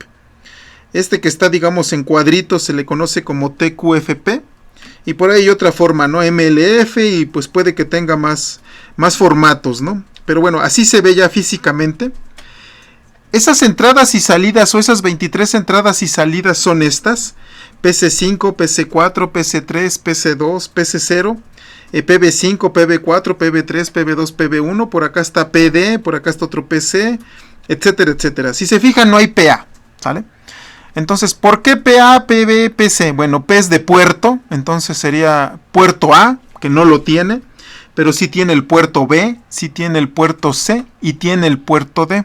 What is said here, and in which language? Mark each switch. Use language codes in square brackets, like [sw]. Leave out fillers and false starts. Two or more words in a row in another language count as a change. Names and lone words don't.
[es] Este que está, digamos, en cuadritos se le conoce como TQFP. Y por ahí hay otra forma, ¿no? MLF, y pues puede que tenga más formatos, ¿no? Pero bueno, así se ve ya físicamente. Esas entradas y salidas, o esas 23 entradas y salidas, son estas: PC5, PC4, PC3, PC2, PC0, PB5, PB4, PB3, PB2, PB1, por acá está PD, por acá está otro PC, etcétera, etcétera. Si se fijan, no hay PA, ¿sale? Entonces, ¿por qué PA, PB, PC? Bueno, P es de puerto, entonces sería puerto A, que no lo tiene, pero sí tiene el puerto B, sí tiene el puerto C y tiene el puerto D.